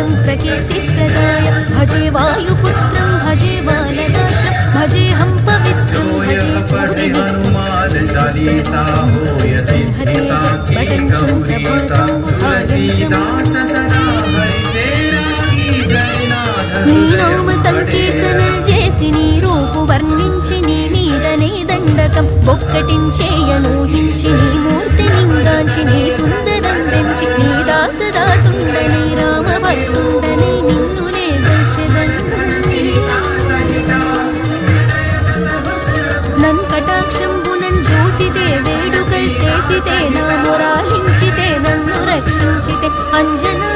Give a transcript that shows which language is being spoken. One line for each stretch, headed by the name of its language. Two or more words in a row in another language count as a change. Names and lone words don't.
Sanskrit: सर्वकीर्तिप्रदाय भजे वायुपुत्रं भजे बालगात्रं भजेऽहं पवित्रं भजे
Telugu: నీ నామ సంకీర్తనలు చేసి నీ రూపు వర్ణించి నీ మీదనే దండకం ఒక్కటించేయనూహించి నీ మూర్తి నిందాంచి నీ సుందరం పెంచి నీ దాసదాసుండని రామభక్తుండని నిన్ను నే దల్చెదన్ నన్ కటాక్షంబునన్ జూచితే వేడుకల్ చేసితే నా మొరాలించితే నన్ను రక్షించితే అంజ